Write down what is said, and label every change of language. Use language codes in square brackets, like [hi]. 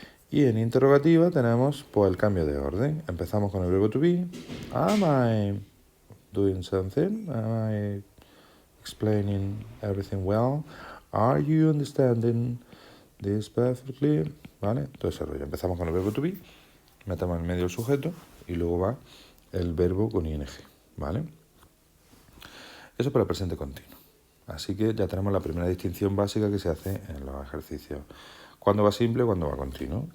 [es] Y en interrogativa tenemos pues el cambio de orden. Empezamos con el verbo to be. [en] Am I doing something? Am I explaining everything well? Are you understanding this perfectly? [es] ¿Vale? Todo ese rollo. Empezamos con el verbo to be, metemos en medio el sujeto y luego va el verbo con ing, ¿vale? Eso para el presente continuo. Así que ya tenemos la primera distinción básica que se hace en los ejercicios. ¿Cuándo va simple? ¿Cuándo va continuo?